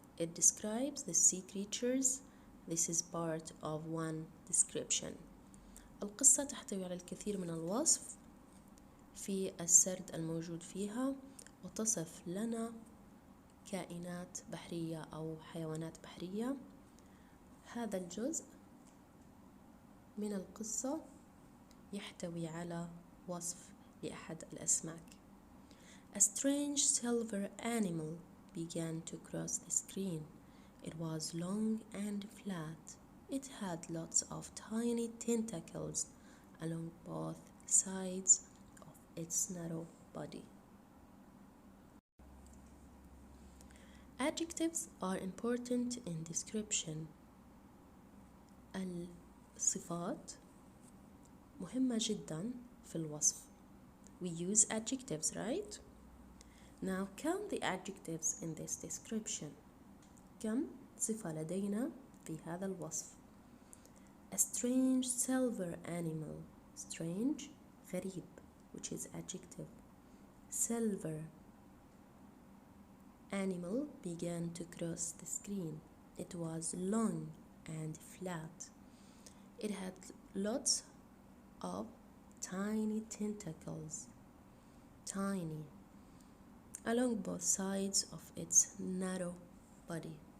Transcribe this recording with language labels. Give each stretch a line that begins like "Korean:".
English: It describes the sea creatures. This is part of one description.
Arabic: القصة تحتوي على الكثير من الوصف في السرد الموجود فيها، وتصف لنا كائنات بحرية أو حيوانات بحرية. هذا الجزء من القصة يحتوي على وصف لأحد الأسماك.
English: A strange silver animal began to cross the screen. It was long and flat. It had lots of tiny tentacles along both sides of its narrow body. Adjectives are important in description.
Arabic: الصفات مهمة جدا في الوصف.
English: We use adjectives, right? Now count the adjectives in this description.
Arabic: كم صفة لدينا في هذا الوصف؟
English: A strange silver animal. Strange
Arabic: غريب,
English: which is adjective. Silver animal began to cross the screen. It was long and flat. It had lots of tiny tentacles, tiny, along both sides of its narrow body.